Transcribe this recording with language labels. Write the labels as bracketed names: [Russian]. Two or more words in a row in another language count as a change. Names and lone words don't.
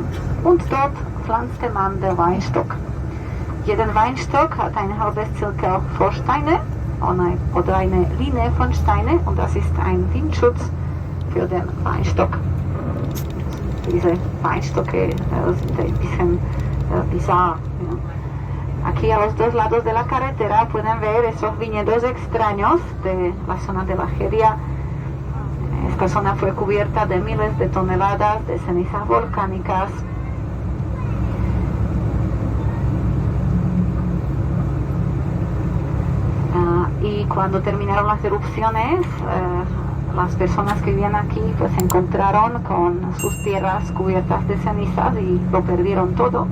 [German] Und dort pflanzte man den Weinstock. Jeden Weinstock hat ein halbes Zirkel voll Steine oder eine Linie von Steinen, und das ist ein Windschutz für den Weinstock. Diese Weinstocke sind ein bisschen bizarre. [Spanish] Aquí a los dos lados de la carretera pueden ver esos viñedos extraños de la zona de la Argelia. Esta zona fue cubierta de miles de toneladas de cenizas volcánicas. Y cuando terminaron las erupciones, las personas que vivían aquí pues se encontraron con sus tierras cubiertas de cenizas y lo perdieron todo.